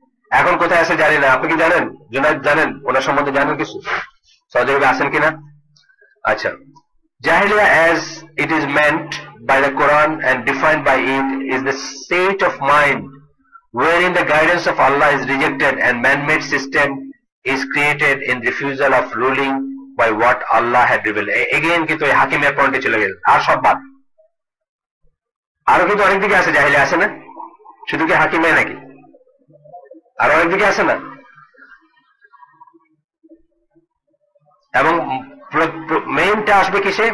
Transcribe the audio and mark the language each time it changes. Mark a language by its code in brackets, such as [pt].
[bn] এখন কোথায় আছে জানি না, আপনি কি জানেন? জুনায়েদ জানেন ওনার সম্বন্ধে, জানেন কিছু? সৌদি আরবে আছেন কিনা? [en] আচ্ছা, Jahiliya as it is meant by the Quran and defined by it is the state of mind wherein the guidance of Allah is rejected and man-made system is created in refusal of ruling by what Allah had revealed. [bn] Again কিন্তু এই হাকিমের পয়েন্টে চলে গেল, আর সব বাদ। আরো কিন্তু অনেক দিকে আছে জাহিলিয়া, আছে না? শুধু কি হাকিমে নাকি? আরো অনেক দিকে আছে না? এবং মেইনটা আসবে কিসে?